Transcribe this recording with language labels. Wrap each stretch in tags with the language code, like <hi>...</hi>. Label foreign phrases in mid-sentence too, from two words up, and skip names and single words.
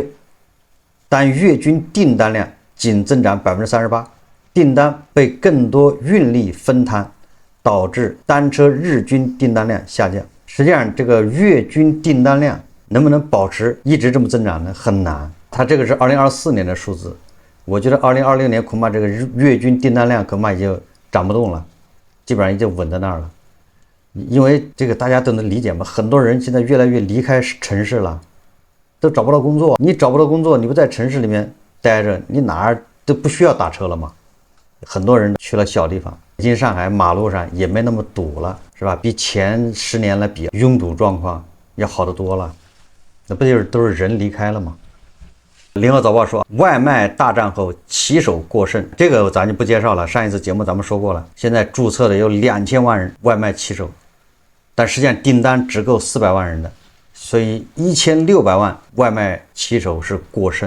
<zh>但月均訂單量僅增長38%，訂單被更多運力分攤，導致單車日均訂單量下降。實際上，這個月均訂單量能不能保持一直這麼增長呢？很難。它這個是2024年的數字，我覺得2026年恐怕這個月均訂單量恐怕也就漲不動了，基本上也就穩在那兒了。因為這個大家都能理解嘛，很多人現在越來越離開城市了。都找不到工作，你找不到工作，你不在城市裡面待着，你哪兒都不需要打車了嘛。很多人去了小地方，北京、上海马路上也沒那麼堵了，是吧？比前10年來比，擁堵狀況要好得多了。那不就是都是人離開了嗎？聯合早報說，外賣大戰後騎手過剩，這個咱就不介紹了，上一次節目咱們說過了。現在注冊的有2000萬人外賣騎手，但實際上訂單只夠400萬人的。所以1600萬外賣騎手是過剩。</zh>